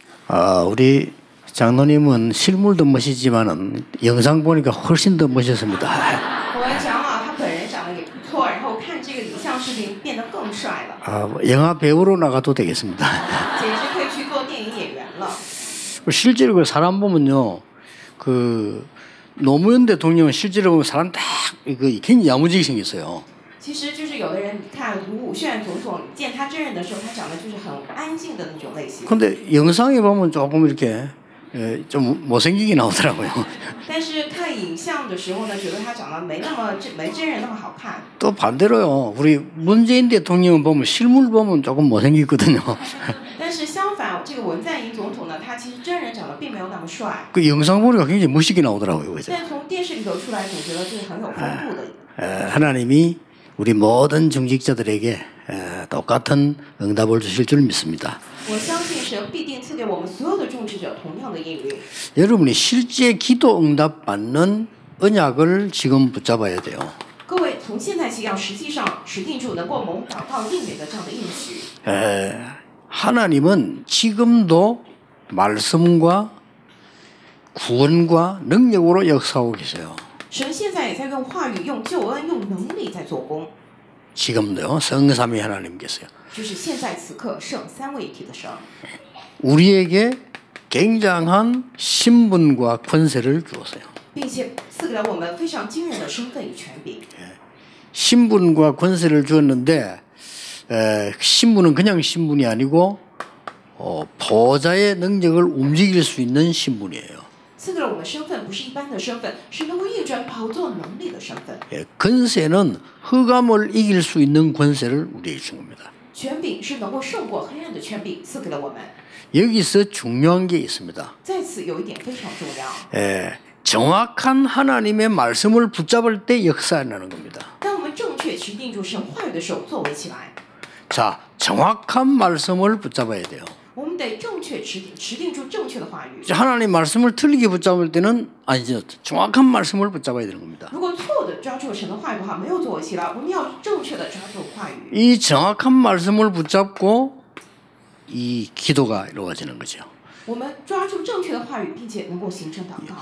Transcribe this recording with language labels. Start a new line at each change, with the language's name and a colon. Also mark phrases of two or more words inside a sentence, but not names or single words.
Korean: 우리 장로님은 실물도 멋있지만은 영상 보니까 훨씬 더 멋있습니다.
Chinese: 我们长老他本人长得也不错，然后看这个影像视频变得更帅了。
Korean: 영화 배우로 나가도 되겠습니다.
Chinese: 简直可以去做电影演员了。
Korean: 실제로 그 사람 보면요, 그 노무현 대통령은 실제로 보면 사람 딱 이거 굉장히 야무지게 생겼어요.
Chinese: 其实就是有的人看卢武铉总统见他真人的时候，他长得就是很安静的那种类型。
Korean: 근데 영상에 보면 조금 이렇게 좀 못생기게 나오더라고요.
Chinese: 但是看影像的时候呢，觉得他长得没真人那么好看。
Korean: 또 반대로요, 우리 문재인 대통령은 보면 실물 보면 조금 못생기거든요.
Chinese: 但是相反，这个文在寅总统呢，他其实真人长得并没有那么帅。
Korean: 그 영상 보니까 굉장히 멋있게 나오더라고요. 그죠?
Chinese: 但从电视里头出来，总觉得这是很有风度的。
Korean: 하나님이 우리 모든 중직자들에게 똑같은 응답을 주실 줄 믿습니다.
Chinese: 我相信神必定赐给我们所有的种植者同样的应允。
Korean: 여러분이 실제 기도 응답 받는 언약을 지금 붙잡아야 돼요.
Chinese: 各位从现在起要实际上持定住能够蒙祷告应允的这样的应许。
Korean: 하나님은 지금도 말씀과 구원과 능력으로 역사하고 계세요.
Chinese: 神现在也在用话语、用救恩、用能力在做工。
Korean: 지금도요, 성삼위 하나님께서요.
Chinese: 就是现在此刻圣三位一体的神，
Korean: 우리에게 굉장한 신분과 권세를 주었어요.
Chinese: 并且赐给了我们非常惊人的身份与权柄。
Korean: 신분과 권세를 주었는데 신분은 그냥 신분이 아니고 보좌의 능력을 움직일 수 있는 신분이에요.
Chinese: 赐给了我们身份，不是一般的身份，是能够运转宝座能力的身份。
Korean: 권세는 흑암을 이길 수 있는 권세를 우리에게 준 겁니다.
Chinese: 权柄是能够胜过黑暗的权柄，赐给了我们。
Korean: 여기서 중요한 게 있습니다.
Chinese: 在此有一点非常重要，
Korean: 정확한 하나님의 말씀을 붙잡을 때 역사하는 겁니다.
Chinese: 当我们正确持定住神话语的时候，作为起来，
Korean: 자, 정확한 말씀을 붙잡아야 돼요.
Chinese: 我们得正确持定住正确的话语。
Korean: 하나님 말씀을 틀리게 붙잡을 때는 아니죠. 정확한 말씀을 붙잡아야 되는 겁니다.
Chinese: 如果错的抓住神的话语的话，没有作为起来，我们要正确的抓住话语。
Korean: 이 정확한 말씀을 붙잡고 이 기도가 이루어지는 거죠.
Chinese: 我们抓住正确的话语，并且能够形成祷告。